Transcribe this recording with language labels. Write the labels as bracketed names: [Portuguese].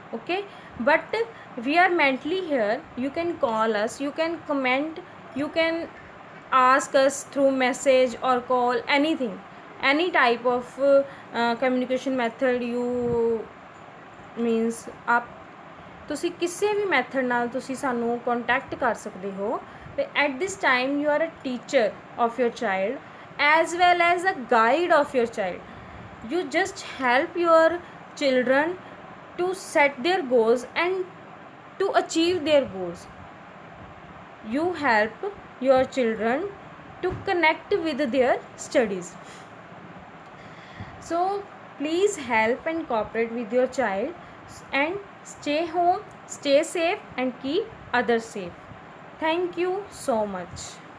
[English] Okay, but we are mentally here. You can call us, you can comment, you can ask us through message or call, anything, any type of communication method you means आप [Punjabi] ਤੁਸੀਂ ਕਿਸੇ ਵੀ method ਨਾਲ ਤੁਸੀਂ ਸਾਨੂੰ contact ਕਰ ਸਕਦੇ ਹੋ। [English] ਤੇ at this time you are a teacher of your child as well as a guide of your child. You just help your children to set their goals and to achieve their goals. You help your children to connect with their studies. So please help and cooperate with your child and stay home, stay safe and keep others safe. Thank you so much.